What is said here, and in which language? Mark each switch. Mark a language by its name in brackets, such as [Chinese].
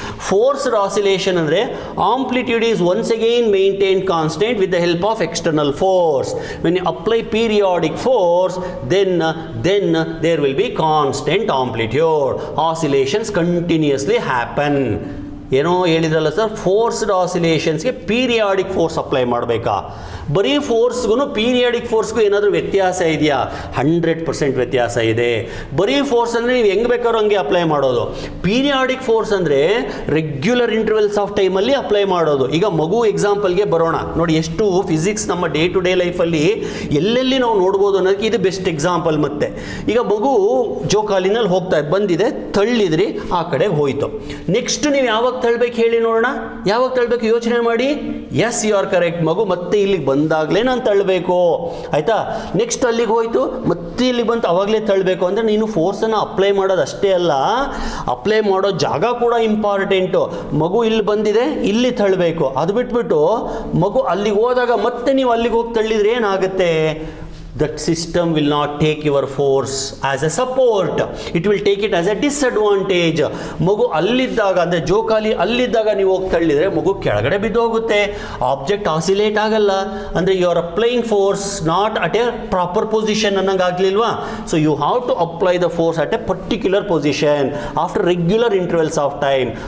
[English] Forced oscillation ಅಂದರೆ amplitude is once again maintained constant with the help of external force. When you apply periodic force, then there will be constant amplitude. Oscillations continuously happen. [Kannada] ಏನೋ ಹೇಳಿದ್ರಲ್ಲ sir, forced ಆಸಿಲೇಷನ್ಸ್ಗೆ periodic force apply ಮಾಡಬೇಕಾ? ಬರೀ ಫೋರ್ಸ್ಗೂ periodic ಫೋರ್ಸ್ಗೂ ಏನಾದರೂ ವ್ಯತ್ಯಾಸ ಇದೆಯಾ? 100% ವ್ಯತ್ಯಾಸ ಇದೆ. ಬರೀ ಫೋರ್ಸ್ ಅಂದರೆ ನೀವು ಹೆಂಗೆ ಬೇಕಾದ್ರೂ ಹಂಗೆ ಅಪ್ಲೈ ಮಾಡೋದು. ಪೀರಿಯಾಡಿಕ್ ಫೋರ್ಸ್ ಅಂದರೆ ರೆಗ್ಯುಲರ್ ಇಂಟರ್ವಲ್ಸ್ ಆಫ್ ಟೈಮಲ್ಲಿ ಅಪ್ಲೈ ಮಾಡೋದು. ಈಗ ಮಗು ಎಕ್ಸಾಂಪಲ್ಗೆ ಬರೋಣ ನೋಡಿ. ಎಷ್ಟು ಫಿಸಿಕ್ಸ್ ನಮ್ಮ ಡೇ ಟು ಡೇ ಲೈಫಲ್ಲಿ ಎಲ್ಲೆಲ್ಲಿ ನಾವು ನೋಡ್ಬೋದು ಅನ್ನೋದಕ್ಕೆ ಇದು ಬೆಸ್ಟ್ ಎಕ್ಸಾಂಪಲ್. ಮತ್ತೆ ಈಗ ಮಗು ಜೋಕಾಲಿನಲ್ಲಿ ಹೋಗ್ತಾ ಬಂದಿದೆ, ತಳ್ಳಿದ್ರಿ, ಆ ಕಡೆ ಹೋಯಿತು. ನೆಕ್ಸ್ಟ್ ನೀವು ಯಾವಾಗ ತಳ್ಬೇಕು ಹೇಳಿ ನೋಡೋಣ. ಯಾವಾಗ ತಳ್ಬೇಕು ಯೋಚನೆ ಮಾಡಿ. [English] Yes, you are correct. [Kannada] ಮಗು ಮತ್ತೆ ಇಲ್ಲಿಗೆ ಬಂದಾಗಲೇ ನಾನು ತಳ್ಳಬೇಕು. ಆಯಿತಾ? ನೆಕ್ಸ್ಟ್ ಅಲ್ಲಿಗೆ ಹೋಯಿತು, ಮತ್ತೆ ಇಲ್ಲಿ ಬಂತು, ಅವಾಗಲೇ ತಳ್ಳಬೇಕು. ಅಂದರೆ ನೀನು ಫೋರ್ಸನ್ನು ಅಪ್ಲೈ ಮಾಡೋದು ಅಷ್ಟೇ ಅಲ್ಲ, ಅಪ್ಲೈ ಮಾಡೋ ಜಾಗ ಕೂಡ ಇಂಪಾರ್ಟೆಂಟು. ಮಗು ಇಲ್ಲಿ ಬಂದಿದೆ, ಇಲ್ಲಿ ತಳ್ಳಬೇಕು. ಅದು ಬಿಟ್ಬಿಟ್ಟು ಮಗು ಅಲ್ಲಿಗೆ ಹೋದಾಗ ಮತ್ತೆ ನೀವು ಅಲ್ಲಿಗೆ ಹೋಗಿ ತಳ್ಳಿದ್ರೆ ಏನಾಗುತ್ತೆ? [English] that system will not take your force as a support, it will take it as a disadvantage. [Kannada] ಮಗು ಅಲ್ಲಿದ್ದಾಗ ಅಂದರೆ ಜೋಕಾಲಿ ಅಲ್ಲಿದ್ದಾಗ ನೀವು ಹೋಗಿ ತಳ್ಳಿದರೆ ಮಗು ಕೆಳಗಡೆ ಬಿದ್ದೋಗುತ್ತೆ, ಆಬ್ಜೆಕ್ಟ್ ಆಸಿಲೇಟ್ ಆಗಲ್ಲ, ಅಂದರೆ [English] you are applying force not at a proper position [Kannada] ಅನ್ನಂಗೆ ಆಗಲಿಲ್ವಾ. [English] So you have to apply the force at a particular position after regular intervals of time.